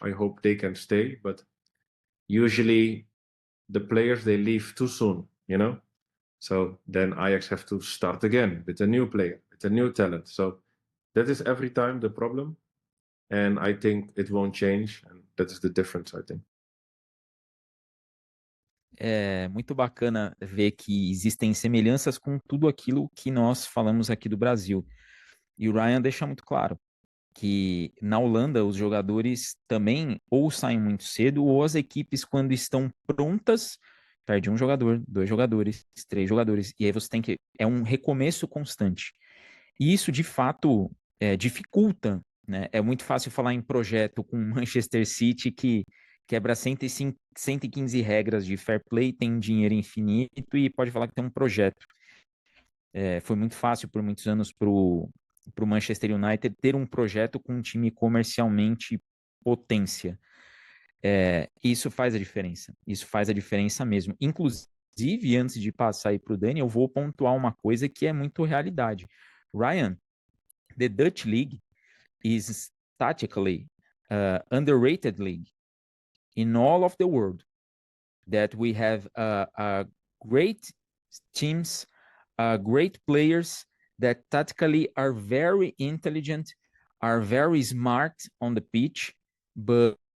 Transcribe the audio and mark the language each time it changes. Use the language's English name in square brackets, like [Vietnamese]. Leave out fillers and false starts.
[English] I hope they can stay. But usually, the players, they leave too soon, you know. So then Ajax have to start again with a new player, with a new talent. So that is every time the problem, and I think it won't change, and that is the difference, I think. [Portuguese] É muito bacana ver que existem semelhanças com tudo aquilo que nós falamos aqui do Brasil. E o Ryan deixa muito claro que na Holanda os jogadores também ou saem muito cedo ou as equipes, quando estão prontas, perde um jogador, dois jogadores, três jogadores, e aí você tem que... É um recomeço constante. E isso, de fato, dificulta, né? É muito fácil falar em projeto com Manchester City, que quebra 115 regras de fair play, tem dinheiro infinito e pode falar que tem um projeto. Foi muito fácil por muitos anos para o para o Manchester United ter um projeto com um time comercialmente potência. Isso faz a diferença. Isso faz a diferença mesmo. Inclusive, antes de passar aí para o Dani, eu vou pontuar uma coisa que é muito realidade. [English] Ryan, the Dutch League is statistically underrated league in all of the world. That we have great teams, great players that tactically are very intelligent, are very smart on the pitch, but